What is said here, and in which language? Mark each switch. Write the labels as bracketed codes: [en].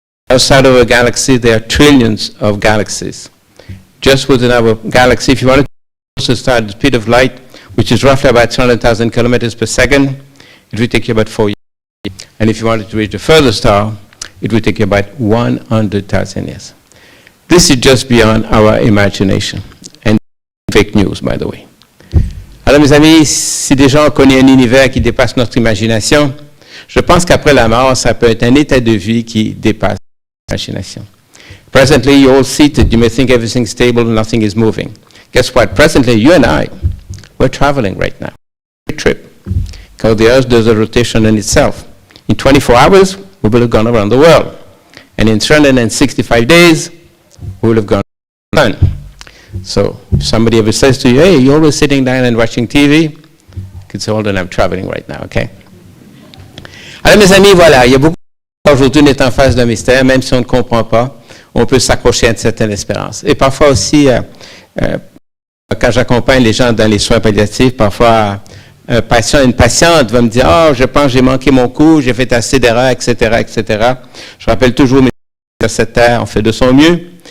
[en] Outside of our galaxy, there are trillions of galaxies. Just within our galaxy, if you want to start at the speed of light, which is roughly about 200,000 kilometers per second, it will take you about 4 years. And if you wanted to reach a further star, it will take you about 100,000 years. This is just beyond our imagination. And fake news, by the way. [fr] Alors, mes amis, si des gens connaissent un univers qui dépasse notre imagination, je pense qu'après la mort, ça peut être un état de vie qui dépasse l'imagination. [en] Presently, you're all seated. You may think everything's stable, nothing is moving. Guess what? Presently, you and I, we're traveling right now. A trip. Because the Earth does a rotation in itself. In 24 hours, we will have gone around the world. And in 365 days, we will have gone around the sun. So if somebody ever says to you, hey, you're always sitting down and watching TV, you can say, hold on, I'm traveling right now, okay? [fr] Alors, mes amis, voilà, il y a beaucoup aujourd'hui, on est en face d'un mystère, même si on ne comprend pas. On peut s'accrocher à une certaine espérance. Et parfois aussi, quand j'accompagne les gens dans les soins palliatifs, parfois une patiente va me dire « Oh, je pense que j'ai manqué mon coup, j'ai fait assez d'erreurs, etc., etc. » Je rappelle toujours, mais sur cette terre, on fait de son mieux.